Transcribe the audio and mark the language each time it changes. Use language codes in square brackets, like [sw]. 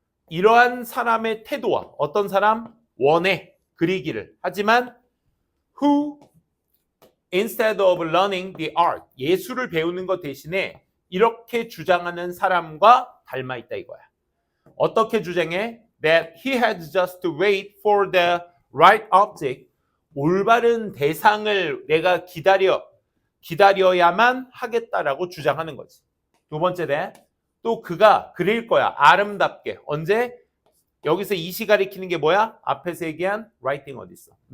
[ko] 이러한 사람의 태도와 어떤 사람? 원해 그리기를. 하지만 [en] who instead of learning the art, [ko] 예술을 배우는 것 대신에 이렇게 주장하는 사람과 닮아 있다 이거야. 어떻게 주장해? [en] That he had just to wait for the right object, [ko] 올바른 대상을 내가 기다려야만 하겠다라고 주장하는 거지. 두 번째, 또 그가 그릴 거야. 아름답게. 언제? 여기서 이시 가리키는 게 뭐야? 앞에서 얘기한 writing 어디 있어?